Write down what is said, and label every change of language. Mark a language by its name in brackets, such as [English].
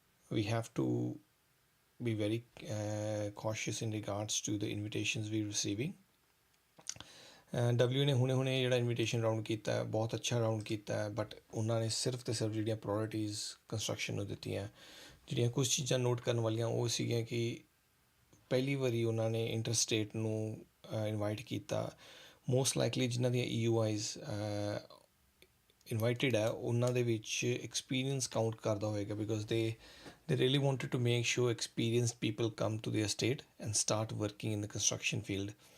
[English] We have to be very cautious in regards to the invitations we're receiving. [Punjabi] W ਨੇ ਹੁਣੇ ਜਿਹੜਾ invitation round ਕੀਤਾ ਹੈ ਬਹੁਤ ਅੱਛਾ ਰਾਊਂਡ ਕੀਤਾ ਹੈ, ਬਟ ਉਹਨਾਂ ਨੇ ਸਿਰਫ ਅਤੇ ਸਿਰਫ ਜਿਹੜੀਆਂ ਪ੍ਰਾਇਓਰਟੀਜ਼ ਕੰਸਟਰਕਸ਼ਨ ਨੂੰ ਦਿੱਤੀਆਂ। ਜਿਹੜੀਆਂ ਕੁਝ ਚੀਜ਼ਾਂ ਨੋਟ ਕਰਨ ਵਾਲੀਆਂ ਉਹ ਸੀਗੀਆਂ ਕਿ ਪਹਿਲੀ ਵਾਰੀ ਉਹਨਾਂ ਨੇ ਇੰਟਰਸਟੇਟ ਨੂੰ ਇਨਵਾਈਟ ਕੀਤਾ। [English] most likely [Punjabi] ਜਿਨ੍ਹਾਂ ਦੀਆਂ EUIs ਇਨਵਾਈਟਡ ਹੈ ਉਹਨਾਂ ਦੇ ਵਿੱਚ ਐਕਸਪੀਰੀਅੰਸ ਕਾਊਂਟ ਕਰਦਾ ਹੋਏਗਾ, [English] Because they really wanted to make sure experienced people come to their state and start working in the construction field.